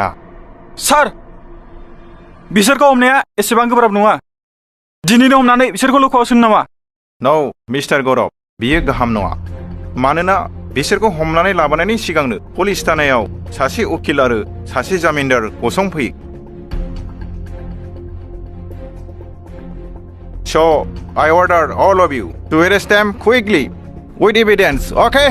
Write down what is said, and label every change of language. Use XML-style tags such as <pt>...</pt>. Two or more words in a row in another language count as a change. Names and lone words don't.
<brx>सार, बिसोरखौ हमनाया एसेबां गोब्राब नङा। दिनैनो हमनानै बिसोरखौ लकआव सोनो नामा?</brx> <en>no mister</en> <brx>गौरब, बियो गाहाम नङा। मानोना बिसोरखौ हमनानै लाबोनायनि सिगांनो पुलिस थानायाव सासे उकिल आरो सासे जामिनदार गसंफैयो।</brx> <en>So, I order all of you to arrest them quickly with evidence, okay?</en>